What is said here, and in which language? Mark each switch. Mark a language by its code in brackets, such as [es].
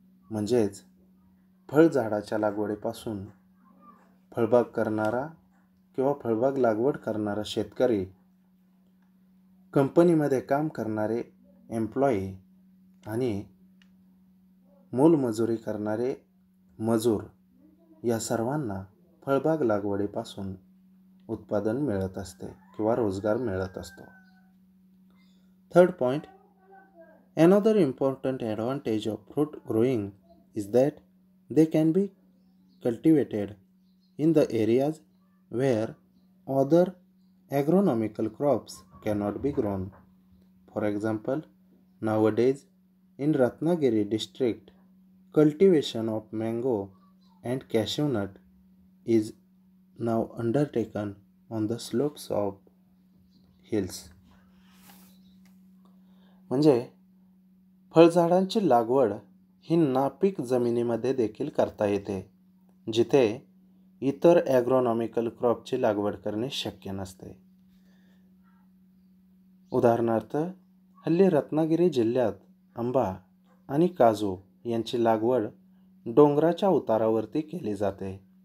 [mr] म्हणजेच फळझाडाच्या लागवडीपासून फळबाग करणारा किंवा फळबाग लागवड करणारा शेतकरी, कंपनीमध्ये काम करणारे एम्प्लॉई आणि मोलमजुरी करणारे मजूर या सर्वांना फळबाग लागवडीपासून उत्पादन मिळत असते किंवा रोजगार मिळत असतो. [en] Third point, another important advantage of fruit growing is that they can be cultivated in the areas where other agronomical crops cannot be grown. For example, nowadays in Ratnagiri district, cultivation of mango and cashew nut is now undertaken on the slopes of hills. [mr] म्हणजे फळझाडांची लागवड ही नापीक जमिनीमध्ये देखील करता येते, जिथे इतर ॲग्रोनॉमिकल क्रॉपची लागवड करणे शक्य नसते. उदाहरणार्थ, हल्ली रत्नागिरी जिल्ह्यात आंबा आणि काजू यांची लागवड डोंगराच्या उतारावरती केली जाते.